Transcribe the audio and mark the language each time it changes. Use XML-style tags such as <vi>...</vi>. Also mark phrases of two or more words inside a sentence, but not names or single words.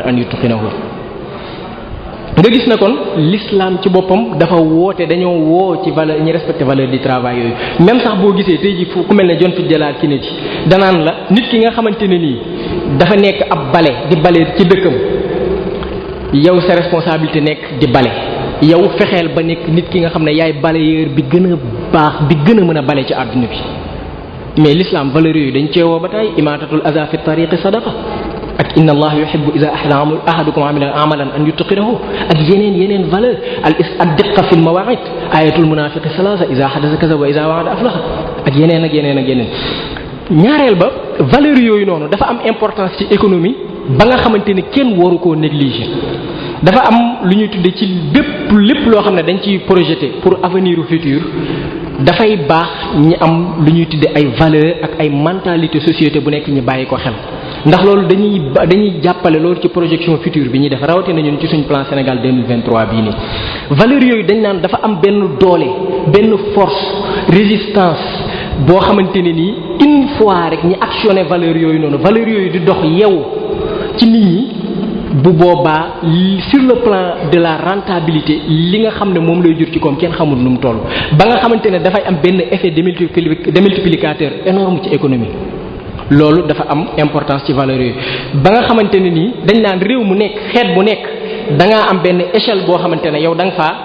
<ar>أن يتقنه</ar> <wo>nga gis na kon l'islam ci boppam dafa woote dañoo woo ci valeur ñi respecté</wo> <fr>valeur du travail</fr> <wo>yooyu même sax boo gisee tey ji fu ku mel ne John Fitzgerald Kennedy danaan la nit ki nga xamante ne nii dafa nekk ab bale di bale ci dëkkam yow sa responsabilité nekk di bale yow fexeel ba nekk nit ki nga xam ne yaay balayeur bi gën a baax bi gën a mën a bale ci àdduna bi</wo> <fr>mais l'islam</fr> <wo>valeurs yooyu dañ ceewoo ba tey</wo> <ar>إماطة الأذى في الطريق صدقة</ar> <wo>ak</wo> <ar>إن الله يحب إذا أحدكم عمل عملا أن يتقنه</ar> <wo>ak yeneen valeur</wo> <ar>الدقة في المواعيد آية المنافق ثلاث إذا حدث كذب وإذا وعد أفلح</ar> <wo>ak yeneen ñaareel ba valeur yooyu noonu dafa am importance ci économie ba nga xamante ni kenn waru koo négliger. dafa am lu ñuy tudde ci lépp loo xam ne dañ ciy projeté</wo> <fr>pour avenir futur</fr> <wo>dafay baax ñi am lu ñuy tudde ay valeur ak ay mentalité société bu nekk ñi bàyyi ko xel ndax loolu dañuy jàppale loolu ci</wo> <fr>projection future</fr> <wo>bi ñuy def rawatina ñun ci suñ plan Sénégal 2023 bii nii valeur yooyu dañ naan dafa am benn doole benn</wo> <fr>force résistance</fr> <wo>boo xamante ne nii</wo> <fr>une fois</fr> <wo>rek ñi actionné valeur yooyu noonu valeur yooyu di dox yeewu ci nit ñi bu boobaa</wo> <fr>sur le plan de la rentabilité</fr> <wo>li nga xam ne moom lay jur ci koom kenn xamul nu mu toll ba nga xamante ne dafay am benn</wo> <fr>effet démultiplicateur énorme</fr> <wo>ci économie loolu dafa am importance ci valeurs yooyu ba nga xamante ne nii dañ naan réew mu nekk xeet bu nekk da ngaa am benn échelle boo xamante ne yow da nga</wo>